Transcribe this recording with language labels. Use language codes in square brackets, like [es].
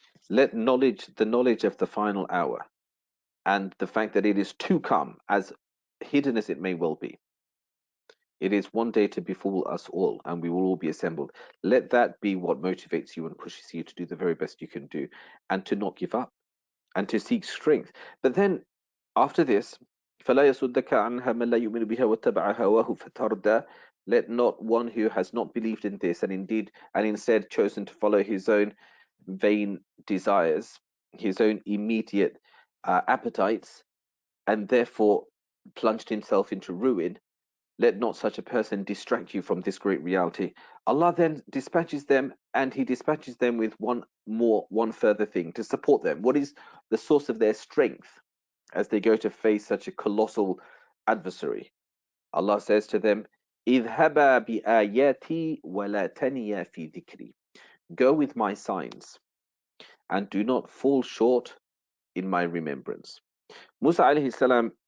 [en] Let the knowledge of the final hour and the fact that it is to come, as hidden as it may well be, it is one day to befall us all, and we will all be assembled. Let that be what motivates you and pushes you to do the very best you can do, and to not give up, and to seek strength. But then, after this, [ar] فَلَا يَصُدَّكَ عَنْهَا مَنْ لَا يُؤْمِنُ بِهَا وَاتَّبَعَ هَوَاهُ فَتَرْدَى. [en] Let not one who has not believed in this, and instead chosen to follow his own vain desires, his own immediate appetites, and therefore plunged himself into ruin, let not such a person distract you from this great reality. Allah then dispatches them, and He dispatches them with one further thing to support them. What is the source of their strength as they go to face such a colossal adversary? Allah says to them, [ar] اذهبا بآياتي ولا تنيا في ذكري. [en] Go with my signs and do not fall short in my remembrance. Musa alayhi salam